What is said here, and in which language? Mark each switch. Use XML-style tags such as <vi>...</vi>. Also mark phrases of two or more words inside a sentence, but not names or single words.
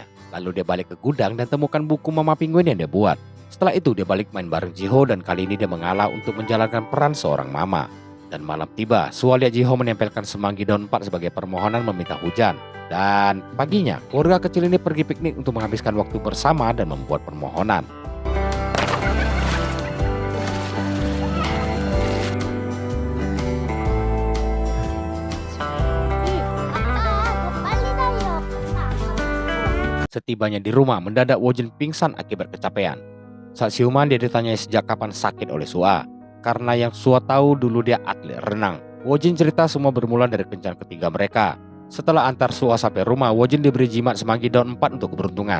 <id>Lalu dia balik ke gudang dan temukan buku Mama Penguin yang dia buat. Setelah itu dia balik main bareng Jiho dan kali ini dia mengalah untuk menjalankan peran seorang mama. Dan malam tiba, Sua lihat Jiho menempelkan semanggi daun 4 sebagai permohonan meminta hujan. Dan paginya, keluarga kecil ini pergi piknik untuk menghabiskan waktu bersama dan membuat permohonan.</id> <ko>아빠, 너 빨리 달려.</ko> <id>Setibanya di rumah, mendadak Wojin pingsan akibat kecapean. Saat siuman dia ditanya sejak kapan sakit oleh Sua. Karena yang Sua tahu dulu dia atlet renang. Wojin cerita semua bermula dari kencan ketiga mereka. Setelah antar Sua sampai rumah, Wojin diberi jimat semanggi daun 4 untuk keberuntungan.</id>